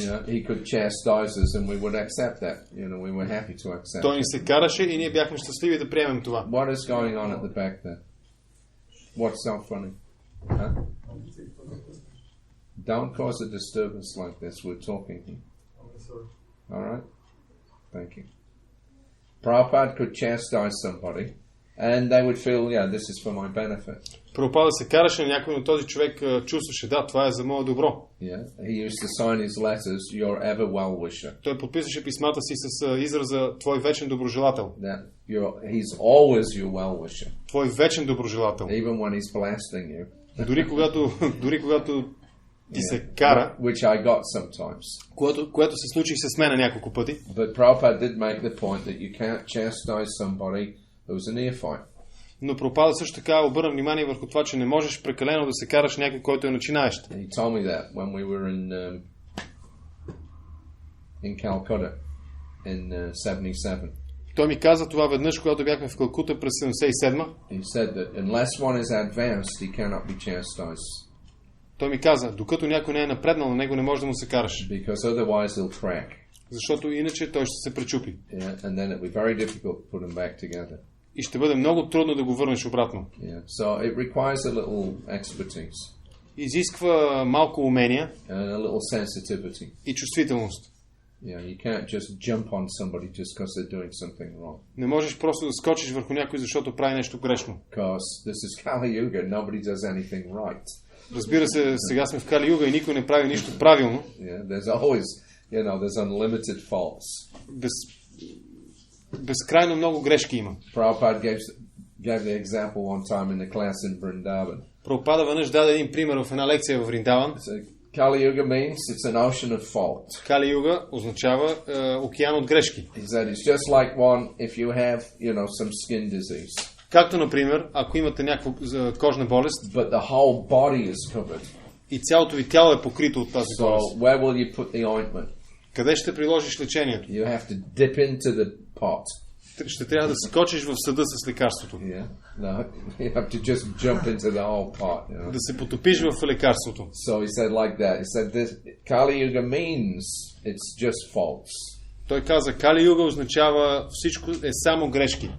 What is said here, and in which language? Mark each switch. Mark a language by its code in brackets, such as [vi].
[en] He could chastise us and we would accept that. We were happy to accept. [bg] Той ни се караше и ние бяхме щастливи да приемем това. [en] What is going on at the back there? What's so funny? Huh? Don't cause a disturbance like this. We're talking here. All right? Thank you. Prabhupada could chastise somebody and they would feel, this is for my benefit. [bg] Прабхупада се караше на някой, но този човек чувстваше, да, това е за мое добро. [en] Yeah, he used to sign his letters, your ever well-wisher. [bg] Той подписваше писмата си с израза твой вечен доброжелател. [en] He's always your well-wisher. [bg] Твой вечен доброжелател. [en] Even when he's blasting you. [bg] Дори когато ти се кара, [en] which I got sometimes. [bg] Което се случи с мен няколко пъти. [en] But Prabhupada did make the point that you can't chastise somebody who's a neophyte. [bg] Но Прабхупада също така обърна внимание върху това, че не можеш прекалено да се караш някой, който е начинаещ. [en] He told me that when we were in Calcutta in 77. [bg] Той ми каза това веднъж, когато бяхме в Калкута през 77. [en] He said that unless one is advanced, he cannot be chastised. [bg] Той ми каза, докато някой не е напреднал, на него не може да му се караш. [en] Because otherwise he'll crack. [bg] Защото иначе той ще се пречупи. [en] Yeah, and then it'll be very difficult to put him back together. [bg] И ще бъде много трудно да го върнеш обратно. [en] Yeah. So it requires a little expertise. [bg] Изисква малко умения [en] and a little sensitivity. [bg] И чувствителност. [en] You know, you can't just jump on somebody just because they're doing something wrong. [bg] Не можеш просто да скочиш върху някой, защото прави нещо грешно. [en] Because this is Kali Yuga, nobody does anything right. [bg] Разбира се, сега сме в Кали Юга и никой не прави нищо правилно. [en] Yeah, there's always, you know, there's unlimited faults. [bg] Безкрайно много грешки има. [en] Prabhupada gave the example one time in the class in Vrindavan. [bg] Прабхупада веднъж даде един пример в една лекция в Вриндаван. [en] Kali Yuga means it's an ocean of fault. [bg] Кали Юга означава океан от грешки. [en] He said it's just like one if you have, you know, some skin disease. [bg] Както, например, ако имате някаква кожна болест, [en] But the whole body is covered. [bg] И цялото ви тяло е покрито от тази болест. [en] So where will you put the ointment? [bg] Къде ще приложиш лечението? [en] You have to dip into the pot. [bg] Ще трябва да скочиш в съда с лекарството. [en] Yeah. No, you have to just jump into the whole pot. You know? [bg] Да се потопиш в лекарството. [en] So he said like that. He said this Kali Yuga means it's just faults. [bg] Той каза, Кали Юга означава всичко е само грешки.